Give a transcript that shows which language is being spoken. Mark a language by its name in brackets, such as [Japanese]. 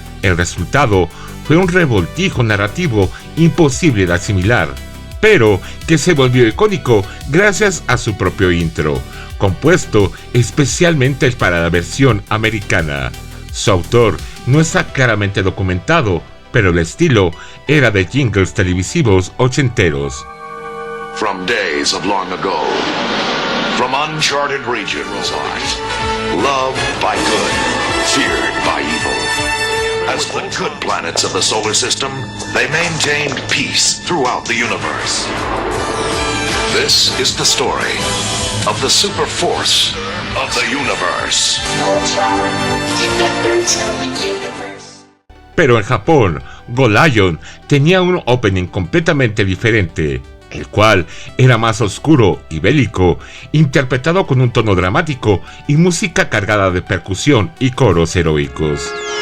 [Spanish] El resultado fue un revoltijo narrativo imposible de asimilar, pero que se volvió icónico gracias a su propio intro, compuesto especialmente para la versión americana. Su autor no está claramente documentado, pero el estilo era de jingles televisivos ochenteros. [English] From days of long ago, from uncharted regions, loved by good, feared by evil. As the good planets of the solar system, they maintained peace throughout the universe. This is the story of the super force of the universe. [Spanish] Pero en Japón, Go Lion tenía un opening completamente diferente, el cual era más oscuro y bélico, interpretado con un tono dramático y música cargada de percusión y coros heroicos.